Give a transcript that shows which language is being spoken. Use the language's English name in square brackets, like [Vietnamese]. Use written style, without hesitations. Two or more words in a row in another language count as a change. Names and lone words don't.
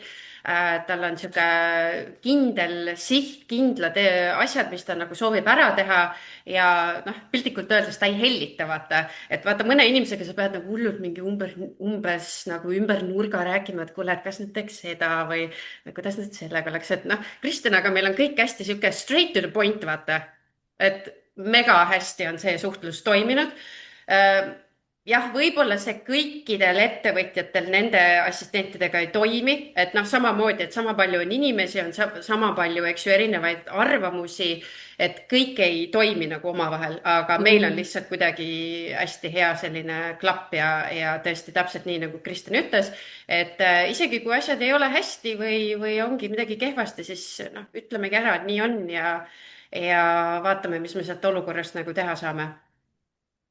[Estonian] Tal on sihuke kindel siht, kindlad asjad, mis ta nagu soovib ära teha ja noh, piltlikult öeldes ta ei hellita, vaata, et vaata mõne inimesega sa pead nagu hullult mingi umbes nagu ümber nurga rääkima, et kuule, et kas nüüd teeks seda või kuidas nüüd sellega oleks, et noh, Kristjanaga meil on kõik hästi sihuke [English] straight to the point, [Estonian] vaata, et mega hästi on see suhtlus toiminud. Jah, võib-olla see kõikidel ettevõtjatel nende assistentidega ei toimi, et noh, samamoodi, et sama palju on inimesi, on sama palju, eks ju, erinevaid arvamusi, et kõik ei toimi nagu omavahel, aga meil on lihtsalt kuidagi hästi hea selline klapp ja tõesti täpselt nii, nagu Kristjan ütles, et isegi kui asjad ei ole hästi või ongi midagi kehvasti, siis noh, ütlemegi ära, et nii on ja vaatame, mis me sealt olukorrast nagu teha saame.